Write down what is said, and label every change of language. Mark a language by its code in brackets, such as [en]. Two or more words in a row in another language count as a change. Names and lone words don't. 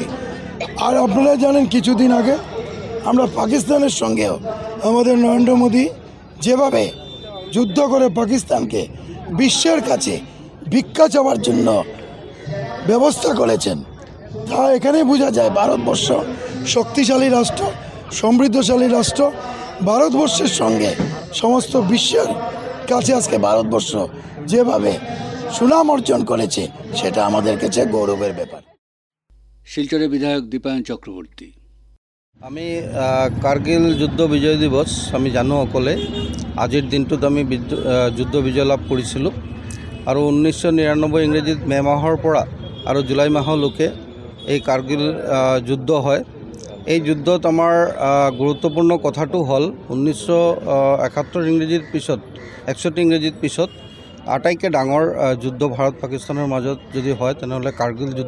[bn] আর আপনারা জানেন, কিছুদিন আগে আমরা পাকিস্তানের সঙ্গেও আমাদের নরেন্দ্র মোদী যেভাবে যুদ্ধ করে পাকিস্তানকে বিশ্বের কাছে ভিক্ষা চাওয়ার জন্য ব্যবস্থা করেছেন, তা এখানে বোঝা যায় ভারতবর্ষ শক্তিশালী রাষ্ট্র, সমৃদ্ধশালী রাষ্ট্র। ভারতবর্ষের সঙ্গে সমস্ত বিশ্বের কাছে আজকে ভারতবর্ষ যেভাবে সুনাম অর্জন করেছে, সেটা আমাদের কাছে গৌরবের ব্যাপার। শিলচরের বিধায়ক দীপায়ন চক্রবর্তী, [as] আমি কাৰ্গিল যুদ্ধ বিজয় দিৱস আমি জানো সকলে। আজিৰ দিনটোত আমি যুদ্ধ বিজয় লাভ কৰিছিলোঁ আৰু 1999 ইংৰাজীত মে' মাহৰ পৰা আৰু জুলাই মাহলৈকে এই কাৰ্গিল যুদ্ধ হয়। এই যুদ্ধত আমাৰ গুৰুত্বপূৰ্ণ কথাটো হ'ল 1971 ইংৰাজীৰ পিছত 61 ইংৰাজীৰ পিছত আটাইতকৈ ডাঙৰ যুদ্ধ ভাৰত পাকিস্তানৰ মাজত যদি হয় তেনেহ'লে কাৰ্গিল যুদ্ধ।